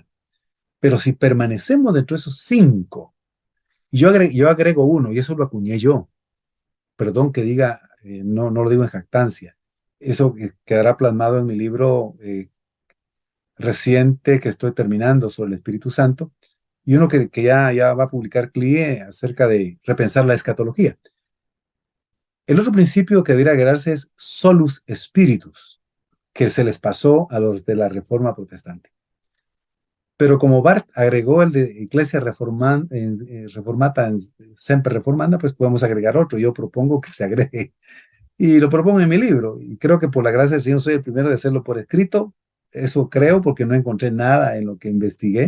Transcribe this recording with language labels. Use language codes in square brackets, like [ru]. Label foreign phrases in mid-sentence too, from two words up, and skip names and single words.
[es] Pero si permanecemos dentro de esos cinco, y yo agrego uno, y eso lo acuñé yo, perdón que diga, no lo digo en jactancia, eso quedará plasmado en mi libro reciente que estoy terminando sobre el Espíritu Santo, y uno que ya va a publicar CLIE acerca de repensar la escatología. El otro principio que debería agregarse es [la] solus spiritus, [es] que se les pasó a los de la Reforma Protestante. Pero como Barth agregó el de [la] Iglesia Reformata, Semper Reformanda, [es] pues podemos agregar otro. Yo propongo que se agregue. Y lo propongo en mi libro. Y creo que por la gracia del Señor soy el primero de hacerlo por escrito. Eso creo porque no encontré nada en lo que investigué.